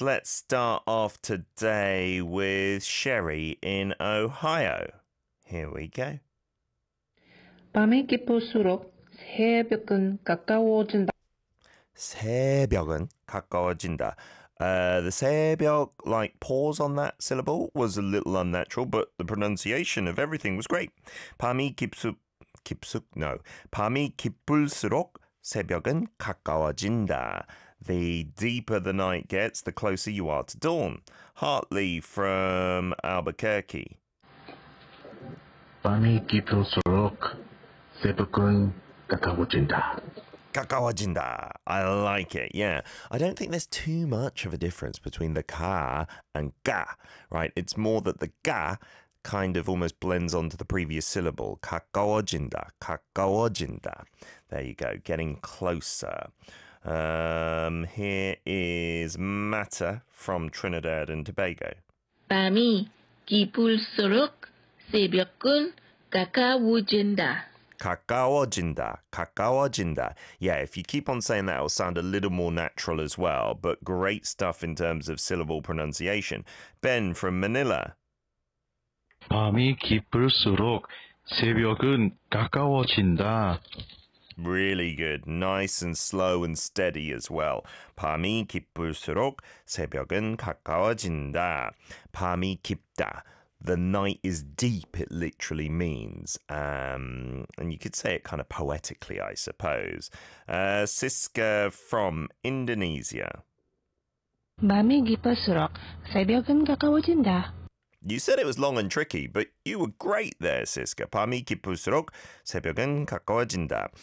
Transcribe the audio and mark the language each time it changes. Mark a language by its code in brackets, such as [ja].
[en] Let's start off today with Sherry in Ohio. Here we go. [ko] 밤이 깊을수록 새벽은 가까워진다. 새벽은 가까워진다. [en] The 새벽, like pause on that syllable, was a little unnatural, but the pronunciation of everything was great. [ko] 밤이 밤이 깊을수록 새벽은 가까워진다. [en] The deeper the night gets, the closer you are to dawn. Hartley from Albuquerque. [ko] 밤이 깊을수록 새벽은 가까워진다. [en] 가까워진다. I like it. Yeah. I don't think there's too much of a difference between the ka and ga, right? It's more that the ga kind of almost blends onto the previous syllable. [ko] 가까워진다. 가까워진다. [en] There you go. Getting closer. Here is Mata from Trinidad and Tobago. [ko] 밤이 깊을수록 새벽은 가까워진다. 가까워진다, 가까워진다. [en] Yeah, if you keep on saying that, it'll sound a little more natural as well. But great stuff in terms of syllable pronunciation. Ben from Manila. [ko] 밤이 깊을수록 새벽은 가까워진다. [en] Really good. Nice and slow and steady as well. [ko] 밤이 깊을수록 새벽은 가까워진다. 밤이 깊다. [en] The night is deep, it literally means. And you could say it kind of poetically, I suppose. Siska from Indonesia. [ko] 밤이 깊을수록 새벽은 가까워진다. [en] You said it was long and tricky, but you were great there, Siska. [ko] 밤이 깊을수록 새벽은 가까워진다.